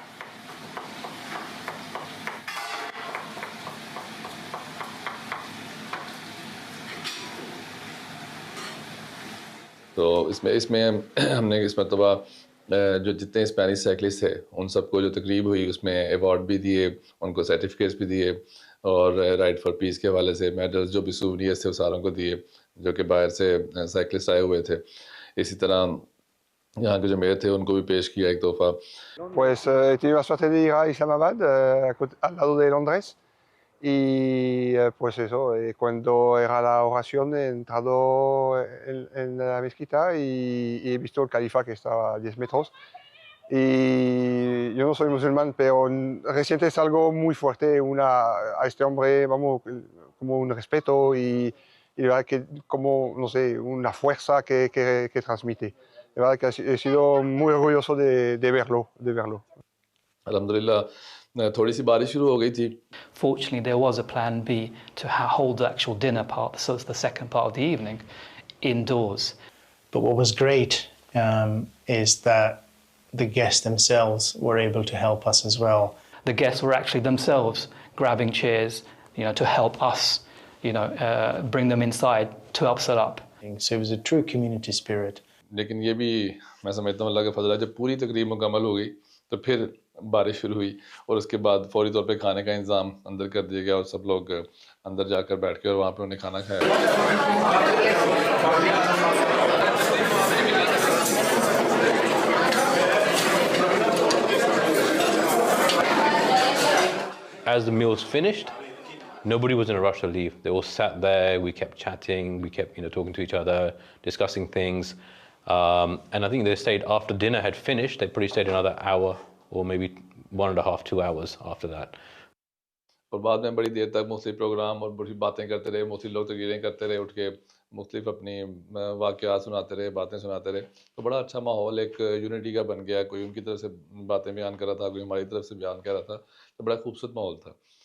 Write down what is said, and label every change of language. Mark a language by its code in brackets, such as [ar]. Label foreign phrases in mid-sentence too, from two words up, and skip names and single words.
[ur] تو اس میں ہم نے اس مرتبہ جو جتنے [en] Spanish cyclist [ur] تھے ان سب کو جو تقریب ہوئی اس میں ایوارڈ بھی دیے ان کو سرٹیفکیٹس بھی دیے اور [en] Ride for Peace [ur] کے حوالے سے میڈلز جو بھی سووینیرز تھے وہ ساروں کو دیے جو کہ باہر سے سائیکلسٹ آئے ہوئے تھے اسی طرح یہاں کے جو میئر تھے ان کو بھی پیش کیا ایک تحفہ [es] Pues he tenido la suerte de ir a Islamabad, al lado de Londres. Y pues eso, cuando era la oración he entrado en la mezquita y he visto el califa que estaba a 10 metros. Y yo no soy musulmán, pero resientes algo muy fuerte a este hombre, vamos, como un respeto y de verdad que como, no sé, una fuerza que transmite. De verdad que he sido muy orgulloso de verlo. Alhamdulillah. [ur] تھوڑی سی بارش شروع ہو گئی تھی. [en] Fortunately, there was a plan B to hold the actual dinner part, so it's the second part of the evening, indoors. But what was great is that the guests themselves were able to help us as well. The guests were actually themselves grabbing chairs, to help us, bring them inside to help set up. So it was a true community spirit. [ur] لیکن یہ بھی میں سمجھتا ہوں اللہ کے فضل ہے جب پوری تقریب مکمل ہو گئی تو پھر بارش شروع ہوئی اور اس کے بعد فوری طور پے کھانے کا انتظام اندر کر دیا گیا اور سب لوگ اندر جا کر بیٹھ کے اور وہاں پے انہیں کھانا کھایا. [en] As the meals finished, nobody was in a rush to leave. They all sat there. We kept chatting. We kept, talking to each other, discussing things. And I think they stayed after dinner had finished. They probably stayed another hour or maybe 1.5, 2 hours after that. [ur] اور بعد میں بڑی دیر تک مختلف پروگرام اور بڑی باتیں کرتے رہے، مختلف لوگ تقریریں کرتے رہے، اٹھ کے مختلف اپنی واقعات سناتے رہے، باتیں سناتے رہے. تو بڑا اچھا ماحول ایک یونٹی کا بن گیا۔ کوئی ان کی طرف سے باتیں بیان کر رہا تھا، کوئی ہماری طرف سے بیان کر رہا تھا. تو بڑا خوبصورت ماحول تھا.